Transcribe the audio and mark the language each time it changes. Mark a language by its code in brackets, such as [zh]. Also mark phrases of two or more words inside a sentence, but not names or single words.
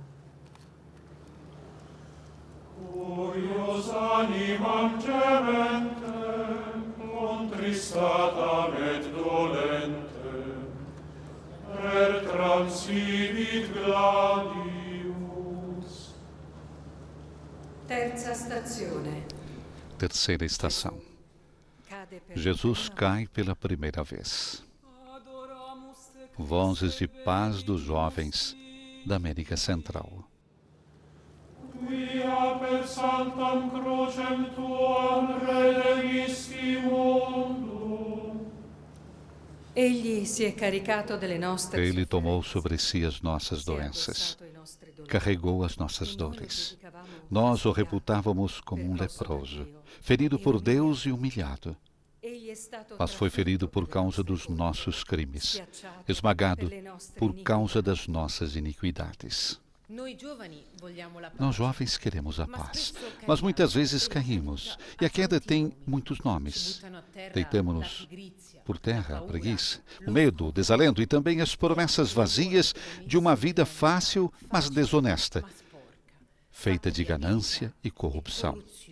[la] Curios animam gementem, contristatam et dolentem, per transivit gladius. [it] Terza stazione. [pt] Terceira estação. [it] Cade per Jesus la prima [pt] cai pela primeira vez. [la] Adoramus te [pt] Vozes de paz dos jovens da América Central. [la] quia per sanctam crucem tuam relegisti mundo. [it] Egli si è caricato delle nostre [pt] Ele tomou [it] sofferenze, [pt] sobre si as nossas [it] si è [pt] doenças, [it] addossato i nostri dolori. [pt] carregou as nossas dores. Nós o reputávamos como um leproso, ferido por Deus e humilhado. [it] Egli è stato [pt] Mas foi ferido por causa dos nossos crimes, esmagado por causa das nossas iniquidades. Nós jovens queremos a paz, mas muitas vezes caímos, e a queda tem muitos nomes. Deitamos-nos por terra a preguiça, o medo, o desalento e também as promessas vazias de uma vida fácil, mas desonesta, feita de ganância e corrupção.